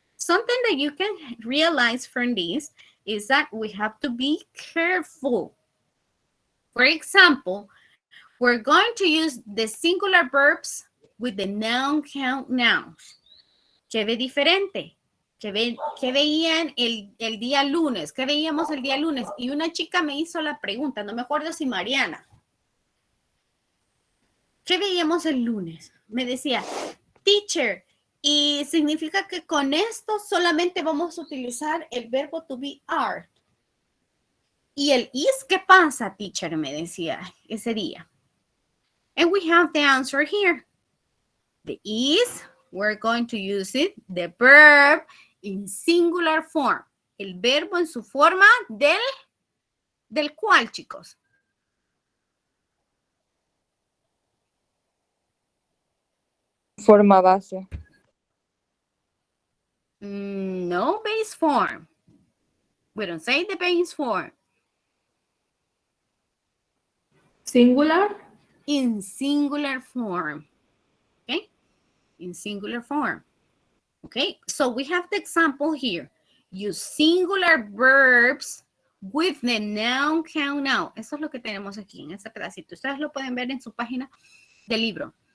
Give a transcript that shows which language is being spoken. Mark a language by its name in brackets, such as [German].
[English] something that you can realize from this is that we have to be careful. For example, we're going to use the singular verbs with the noun count nouns. [Spanish] ¿Qué ve diferente? ¿Qué veían el día lunes? ¿Qué veíamos el día lunes? Y una chica me hizo la pregunta, no me acuerdo si Mariana. ¿Qué veíamos el lunes? Me decía, teacher, y significa que con esto solamente vamos a utilizar el verbo [English] to be are. [Spanish] Y el is, ¿qué pasa, teacher? Me decía ese día. [English] And we have the answer here. The is, we're going to use it, the verb in singular form. [Spanish] El verbo en su forma del cual, chicos. Forma base. [English] No base form. We don't say the base form. Singular. In singular form. Okay? In singular form. Okay? So we have the example here. Use singular verbs with the noun count noun. [Spanish] Eso es lo que tenemos aquí en este pedacito. Ustedes lo pueden ver en su página del libro.